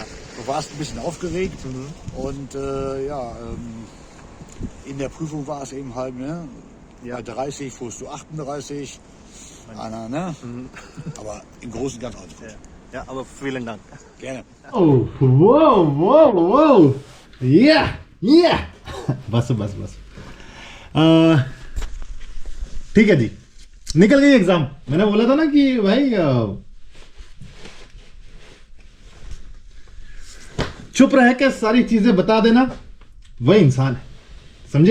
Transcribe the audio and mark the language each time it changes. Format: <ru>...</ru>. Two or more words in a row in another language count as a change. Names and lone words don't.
<de>Du warst ein bisschen aufgeregt und in der Prüfung war es eben halt, ne? Ja. Bei 30 fuhrst du 38. Ne? Aber im Großen und Ganzen alles gut. Ja, aber vielen Dank. Gerne.</de> <en>Oh, wow. Yeah.</en> <hi>बस। ठीक है जी, निकल गई एग्जाम। मैंने बोला था ना कि भाई चुप रह के सारी चीजें बता देना, वही इंसान है, समझे?</hi>